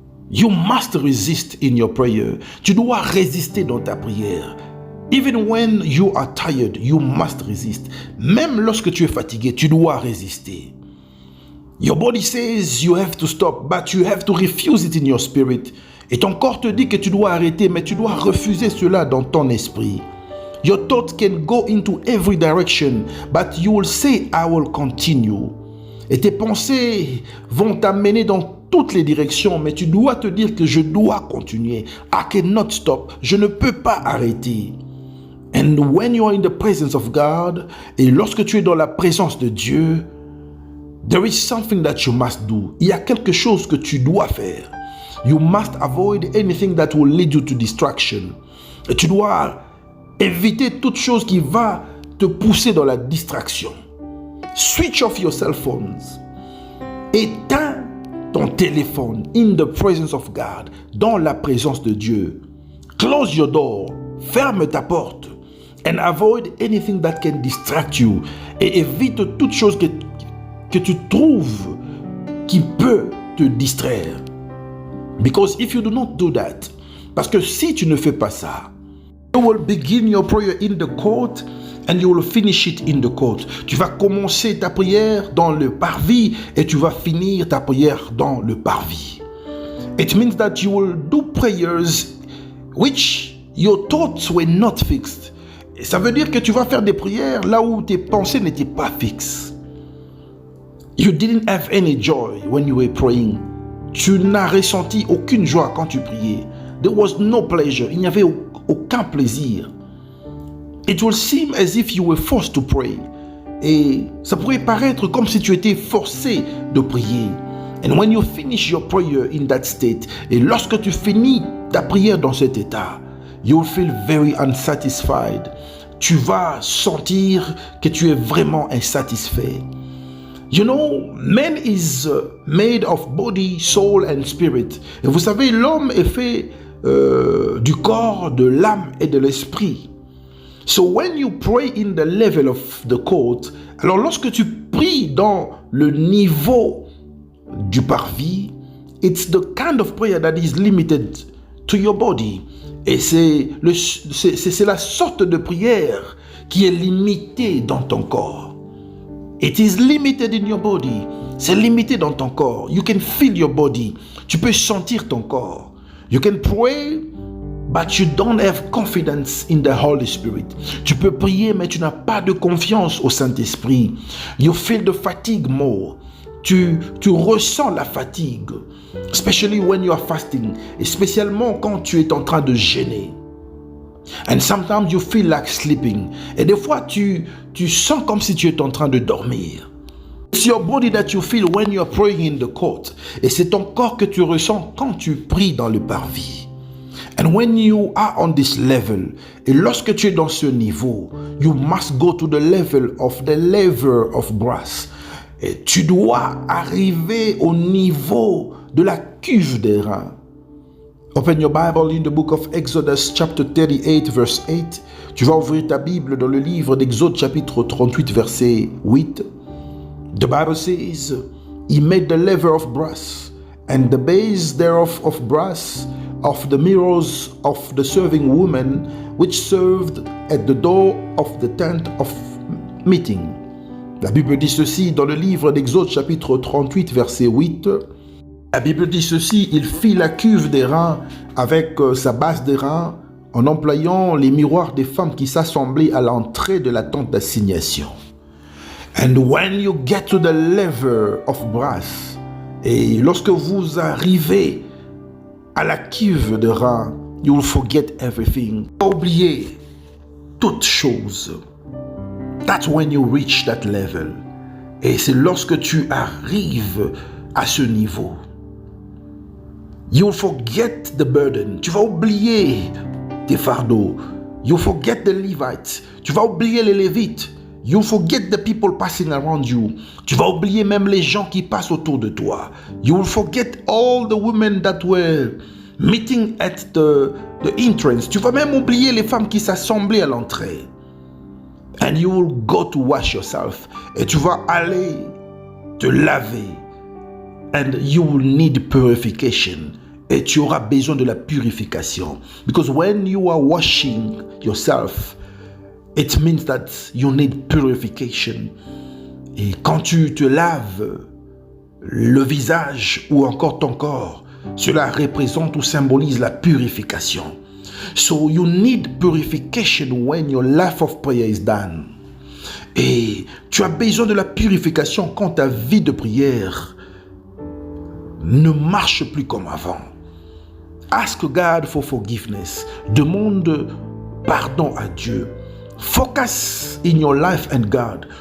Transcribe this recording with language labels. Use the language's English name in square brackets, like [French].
[English] You must resist in your prayer. [French] Tu dois résister dans ta prière. [English] Even when you are tired, you must resist. [French] Même lorsque tu es fatigué, tu dois résister. [English] Your body says you have to stop, but you have to refuse it in your spirit. [French] Et ton corps te dit que tu dois arrêter, mais tu dois refuser cela dans ton esprit. [English] Your thoughts can go into every direction, but you will say, I will continue. [French] Et tes pensées vont t'amener dans toutes les directions, mais tu dois te dire que je dois continuer. [English] I cannot stop. [French] Je ne peux pas arrêter. [English] And when you are in the presence of God, [French] et lorsque tu es dans la présence de Dieu, [English] there is something that you must do. [French] Il y a quelque chose que tu dois faire. [English] You must avoid anything that will lead you to distraction. [French] Et tu dois éviter toute chose qui va te pousser dans la distraction. [English] Switch off your cell phones. [French] Éteins ton téléphone [English] in the presence of God, [French] dans la présence de Dieu. [English] Close your door. [French] Ferme ta porte. [English] And avoid anything that can distract you. [French] Et évite toute chose que tu trouves qui peut te distraire. [English] Because if you do not do that, [French] parce que si tu ne fais pas ça, [English] you will begin your prayer in the court and you will finish it in the court. [French] Tu vas commencer ta prière dans le parvis et tu vas finir ta prière dans le parvis. [English] It means that you will do prayers which your thoughts were not fixed. [French] Et ça veut dire que tu vas faire des prières là où tes pensées n'étaient pas fixes. [English] You didn't have any joy when you were praying. [French] Tu n'as ressenti aucune joie quand tu priais. [English] There was no pleasure. [French] Il n'y avait aucun plaisir. [English] It will seem as if you were forced to pray. [French] Et ça pourrait paraître comme si tu étais forcé de prier. [English] And when you finish your prayer in that state, [French] et lorsque tu finis ta prière dans cet état, [English] you will feel very unsatisfied. [French] Tu vas sentir que tu es vraiment insatisfait. [English] You know, man is made of body, soul and spirit. [French] Et vous savez, l'homme est fait du corps, de l'âme et de l'esprit. [English] So when you pray in the level of the court, [French] alors lorsque tu pries dans le niveau du parvis, [English] it's the kind of prayer that is limited to your body. [French] Et c'est la sorte de prière qui est limitée dans ton corps. [English] It is limited in your body. [French] C'est limité dans ton corps. [English] You can feel your body. [French] Tu peux sentir ton corps. [English] You can pray, but you don't have confidence in the Holy Spirit. [French] Tu peux prier, mais tu n'as pas de confiance au Saint-Esprit. [English] You feel the fatigue more. [French] Tu ressens la fatigue, [English] especially when you are fasting, [French] et spécialement quand tu es en train de jeûner. [English] And sometimes you feel like sleeping. [French] Et des fois, tu sens comme si tu es en train de dormir. [English] It's your body that you feel when you are praying in the court. [French] Et c'est ton corps que tu ressens quand tu pries dans le parvis. [English] And when you are on this level, [French] et lorsque tu es dans ce niveau, [English] you must go to the level of the lever of brass. [French] Et tu dois arriver au niveau de la cuve des reins. [English] Open your Bible in the book of Exodus chapter 38 verse 8. [French] Tu vas ouvrir ta Bible dans le livre d'Exode chapitre 38 verset 8. [English] The Bible says, He made the lever of brass and the base thereof of brass of the mirrors of the serving women which served at the door of the tent of meeting. [French] La Bible dit ceci dans le livre d'Exode chapitre 38 verset 8. La Bible dit ceci, il fit la cuve des reins avec sa base des reins en employant les miroirs des femmes qui s'assemblaient à l'entrée de la tente d'assignation. [English] And when you get to the lever of brass, [French] et lorsque vous arrivez à la cuve de reins, [English] you will forget everything. [French] Oubliez toutes choses. [English] That's when you reach that level. [French] Et c'est lorsque tu arrives à ce niveau. [English] You'll forget the burden. [French] Tu vas oublier tes fardeaux. [English] You'll forget the Levites. [French] Tu vas oublier les Lévites. [English] You'll forget the people passing around you. [French] Tu vas oublier même les gens qui passent autour de toi. [English] You'll forget all the women that were meeting at the entrance. [French] Tu vas même oublier les femmes qui s'assemblaient à l'entrée. [English] And you will go to wash yourself. [French] Et tu vas aller te laver. [English] And you will need purification. [French] Et tu auras besoin de la purification. [English] Because when you are washing yourself, it means that you need purification. [French] Et quand tu te laves le visage ou encore ton corps, cela représente ou symbolise la purification. [English] So you need purification when your life of prayer is done. [French] Et tu as besoin de la purification quand ta vie de prière ne marche plus comme avant. [English] Ask God for forgiveness. [French] Demande pardon à Dieu. [English] Focus in your life and God.